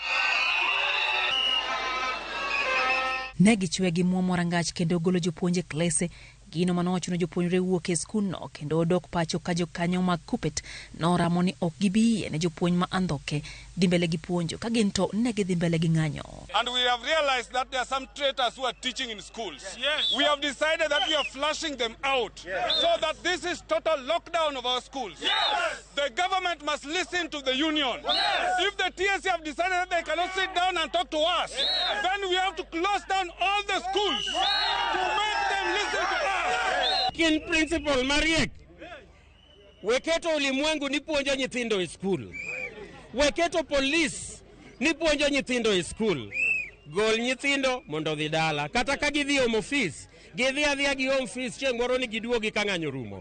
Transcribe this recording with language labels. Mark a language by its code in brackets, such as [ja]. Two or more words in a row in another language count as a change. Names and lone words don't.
[luo] Ne gichwe gi muomo rangach kendo golo jopuonje klese, gino manochuno jopuonjre wuok e skundno kendo odok pacho ka jokanyo mag KUPPET noramo ni ok gibiye ne jopuonj ma andhoke dhi mbele gi puonjo ka gin to ne gidhi mbele gi ng'anyo. [en] And we have realized that there are some traitors who are teaching in schools. Yes. We have decided that we are flushing them out. Yes. So that this is total lockdown of our schools. Yes. The government must listen to the union. Yes. If the TSC have decided that they cannot sit down and talk to us, yes, then we have to close down all the schools, yes, to make them listen to us. In principle, [luo] Mariek, weketo ulimwengu ni puonjo nyithindo e school. Weketo police ni puonjo nyithindo e school. Gol nyithindo mondo dhi dala. Kata ka gidhi [en] home office, [luo] gidhi adhiya gi [en] home office [luo] chieng' moro ni giduogi ka ng'anyo rumo.